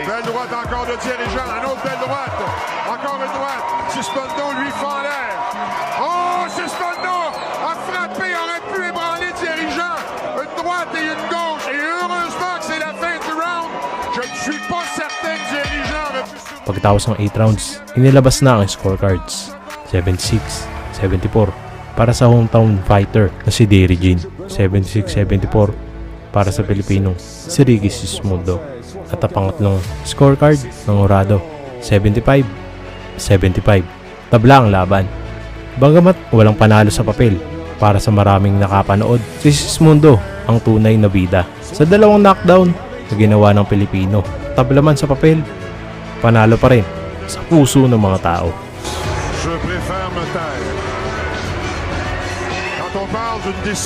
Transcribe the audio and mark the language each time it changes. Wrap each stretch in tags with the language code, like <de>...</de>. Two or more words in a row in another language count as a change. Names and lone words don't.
<fr>Belle droite encore de Thierry Jean. Une autre belle droite. Encore une droite. Sismundo lui fend l'air. Oh, Sismundo a frappé, aurait pu ébranler Thierry Jean. Une droite et une gauche. Et heureusement que c'est la fin du round. Je ne suis pas certain que Thierry Jean aurait pu...</fr> <tl>Pagkatapos ng 8 rounds, inilabas na ang scorecards. 76-74 para sa hometown fighter na si Derry Jean. 76-74 para sa Pilipinong si Ricky Sismundo. At ang pangatlong scorecard ng Horado, 75-75. Tabla ang laban. Bagamat walang panalo sa papel, para sa maraming nakapanood, si Sismundo ang tunay na bida. Sa dalawang knockdown na ginawa ng Pilipino, tabla man sa papel, panalo pa rin sa puso ng mga tao.</tl> <fr>Je préfère me taire. Quand on parle d'une décision</fr>